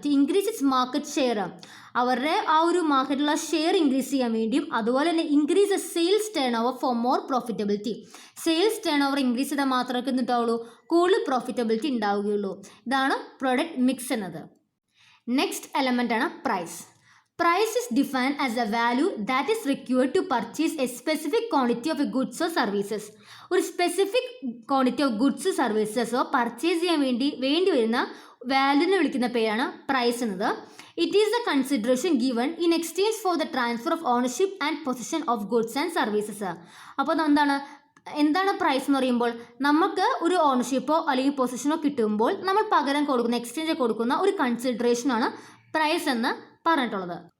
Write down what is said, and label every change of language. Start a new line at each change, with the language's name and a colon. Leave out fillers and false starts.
English: to increase its market share,
Malayalam: അവരുടെ ആ ഒരു മാർക്കറ്റിലുള്ള ഷെയർ ഇൻക്രീസ് ചെയ്യാൻ വേണ്ടിയും അതുപോലെ തന്നെ
English: Increase the sales turnover for more profitability.
Malayalam: Sales turn over increase ചെയ്താൽ മാത്രമേ എന്തുണ്ടാവുള്ളൂ, കൂടുതൽ പ്രോഫിറ്റബിലിറ്റി ഉണ്ടാവുകയുള്ളൂ. ഇതാണ് പ്രൊഡക്റ്റ് മിക്സ് എന്നത്. നെക്സ്റ്റ് എലമെൻ്റ് ആണ് price.
English: Price is defined as a value that is required to purchase a specific quantity of goods or services.
Malayalam: ഒരു specific quantity of goods സർവീസസോ purchase ചെയ്യാൻ വേണ്ടി വരുന്ന വാല്യൂവിനെ വിളിക്കുന്ന പേരാണ് പ്രൈസ് എന്നത്.
English: It is the consideration given in exchange for the transfer of ownership and possession of goods and services.
Malayalam: അപ്പോൾ എന്താണ് price എന്ന് പറയുമ്പോൾ നമുക്ക് ഒരു ഓണർഷിപ്പോ അല്ലെങ്കിൽ പൊസിഷനോ കിട്ടുമ്പോൾ നമ്മൾ പകരം കൊടുക്കുന്ന എക്സ്ചേഞ്ച് കൊടുക്കുന്ന ഒരു കൺസിഡറേഷനാണ് പ്രൈസ് എന്ന് പറഞ്ഞിട്ടുള്ളത്.